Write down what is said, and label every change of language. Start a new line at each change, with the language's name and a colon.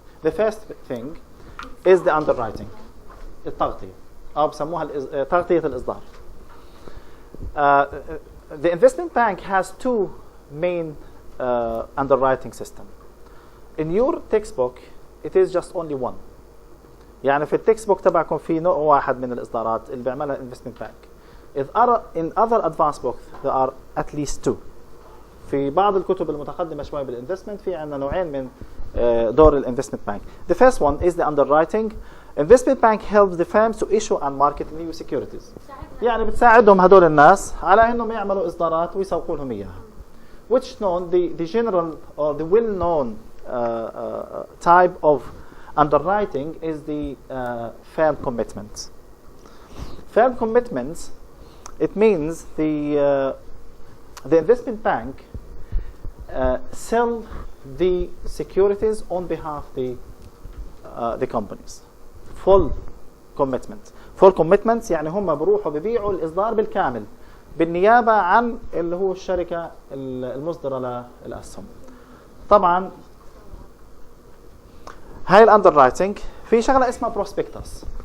English: The first thing is the underwriting,
Arabic: التغطية أو بسموها تغطية الإصدار.
English: The investment bank has two main underwriting system. In your textbook it is just only one.
Arabic: يعني في التكست بوك تبعكم في نوع واحد من الإصدارات اللي بيعملها investment bank.
English: In other advanced books there are at least two.
Arabic: في بعض الكتب المتقدمة شوي بالinvestment في عندنا نوعين من دور الinvestment bank.
English: The first one is the underwriting. Investment bank helps the firms to issue and market new securities.
Arabic: يعني بتساعدهم هدول الناس على انهم يعملوا اصدارات ويسوقوا لهم اياها.
English: Which known the general or the well-known type of underwriting is the firm commitments. Firm commitments, it means the investment bank sell the securities on behalf of the companies. Full commitment.
Arabic: Full commitments يعني هم بروحوا ببيعوا الإصدار بالكامل بالنيابة عن اللي هو الشركة المصدرة للأسهم. طبعا هاي الأندررايتنج في شغلة اسمها prospectus.